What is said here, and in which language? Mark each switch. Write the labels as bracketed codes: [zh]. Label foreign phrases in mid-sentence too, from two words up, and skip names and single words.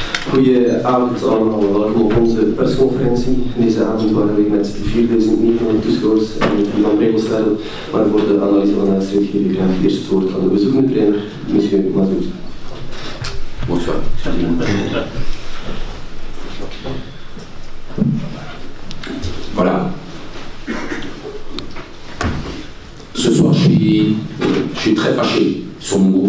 [nl] Goedenavond allemaal, welkom op onze persconferentie. Deze avond waren we met 4900 toeschouwers en van Bregelsveld, maar voor de analyse van de wedstrijd geef ik graag eerst het woord aan de bezoekende trainer, [fr] monsieur Mazouz. Bonsoir. Voilà. Ce soir, je suis très fâché sur mon groupe.